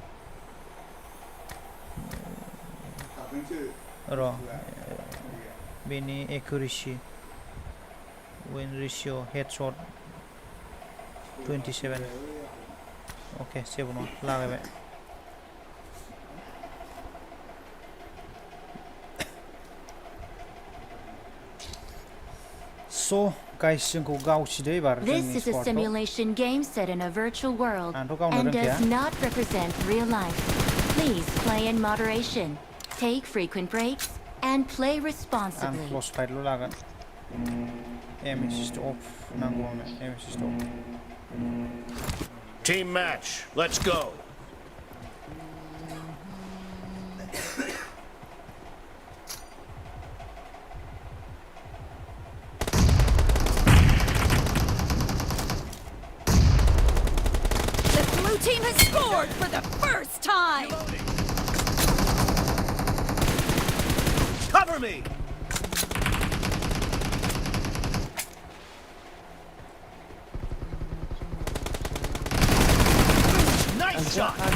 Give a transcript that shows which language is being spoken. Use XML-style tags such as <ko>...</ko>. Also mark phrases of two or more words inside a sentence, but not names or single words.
<brx>र' बेनि एक्युरेसि</brx> <en>win ratio headshot</en> <brx>27 ओके जेबो नङा लागायबाय</brx> <en>So, guys,</en> <brx>जोंखौ गावसिदो एबार</brx> <en>This is a simulation game set in a virtual world and does not represent real life. Please play in moderation, take frequent breaks, and play responsibly. आं close fight' लागोन aim assist off नांगौ आंनो aim assist off Team match, let's go. Team has scored for the first time! Cover me! Nice shot!</en>